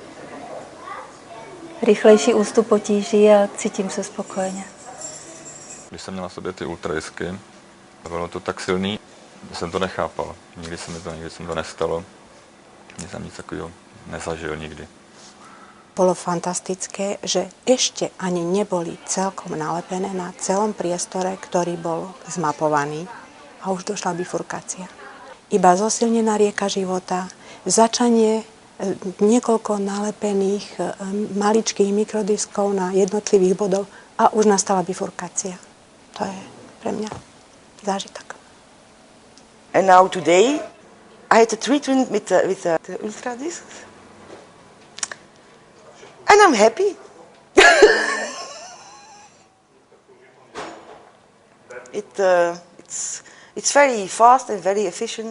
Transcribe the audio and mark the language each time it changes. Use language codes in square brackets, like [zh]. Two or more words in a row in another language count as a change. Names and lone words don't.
[cs] Rychlejší ústup potíží a cítím se spokojeně. Když jsem měl na sobě ty ultradisky, bylo to tak silný, že jsem to nechápal. Nikdy se mi to nestalo. Nic jsem nic takového nezažil nikdy. [sk] Bolo fantastické, že ešte ani neboli celkom nalepené na celom priestore, ktorý bol zmapovaný a už došla bifurkácia. Iba zosilnená rieka života, začanie niekoľko nalepených maličkých mikrodiskov na jednotlivých bodov a už nastala bifurkácia. To je pre mňa zážitok. [en] And now today I had a treatment with the ultra discs. And I'm happy. It's very fast and very efficient.